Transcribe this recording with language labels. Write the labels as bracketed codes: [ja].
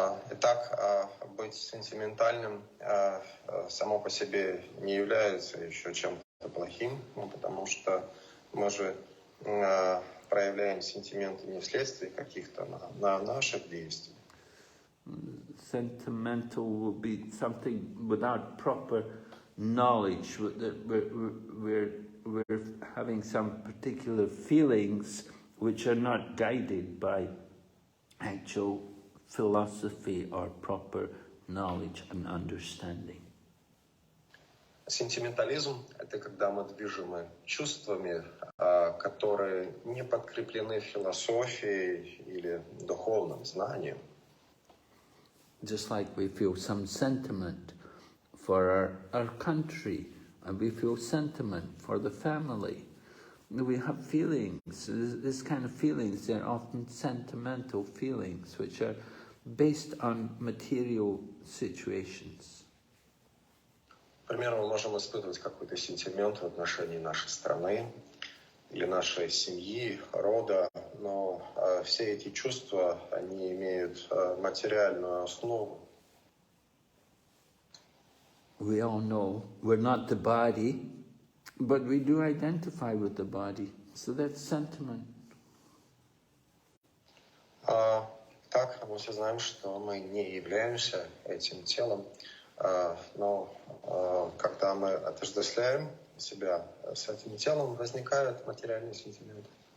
[ru] Итак, быть сентиментальным само по себе не является еще чем-то плохим, потому что мы же проявляем сентименты не вследствие каких-то наших действий. [en] Sentimental will be something without proper knowledge, that we're having some particular feelings which are not guided by actual philosophy or proper knowledge and understanding. [ru] Сентиментализм — это когда мы движимы чувствами, которые не подкреплены философией или духовным знанием. [en] Just like we feel some sentiment for our country, and we feel sentiment for the family. We have feelings, this kind of feelings, they're often sentimental feelings, which are based on material situations. [ru] К примеру, мы можем испытывать какой-то сентимент в отношении нашей страны или нашей семьи, рода, но все эти чувства, они имеют материальную основу. [en] We all know we're not the body, but we do identify with the body, so that's sentiment. [ru] Так, мы все знаем, что мы не являемся этим телом, но когда мы отождествляем себя с этим телом, возникают материальные сентименты.